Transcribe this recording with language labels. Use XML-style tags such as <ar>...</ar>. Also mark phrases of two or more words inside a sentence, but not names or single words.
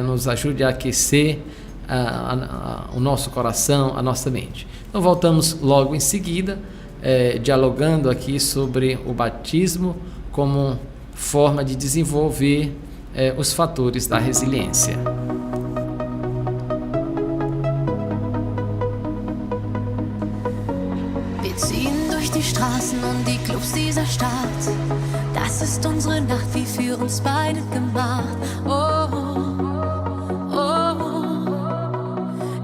<pt>Nos ajude a aquecer o nosso coração, a nossa mente. Então voltamos logo em seguida, dialogando aqui sobre o batismo como forma de desenvolver os fatores da resiliência.</pt> <de>Wir ziehen durch die Straßen und die Clubs dieser Stadt. Das ist unsere Nacht, wie für uns beide gemacht. Oh, oh, oh.</de>